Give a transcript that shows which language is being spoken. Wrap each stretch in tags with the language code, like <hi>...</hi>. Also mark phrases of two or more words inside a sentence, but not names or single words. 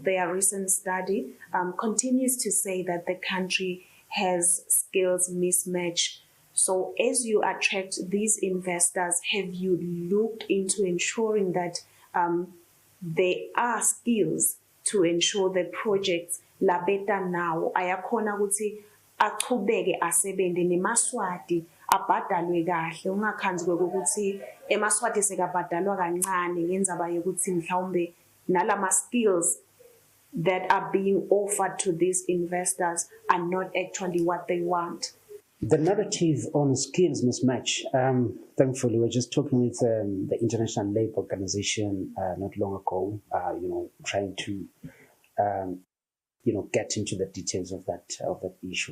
<en>Their recent study continues to say that the country has skills mismatch. So as you attract these investors, have you looked into ensuring that there are skills to ensure the projects la better now</en> <ss>ayakhona ukuthi achubeke asebende nemaswati abhadalwe kahle ungakhanzi kokuthi emaswati sekabhadalwa kancane ngendzaba yokuthi mhlawumbe nalama</ss> <en>skills that are being offered to these investors are not actually what they want. The narrative on skills mismatch, thankfully, we're just talking with the International Labour Organization not long ago, trying to, get into the details of that issue.</en>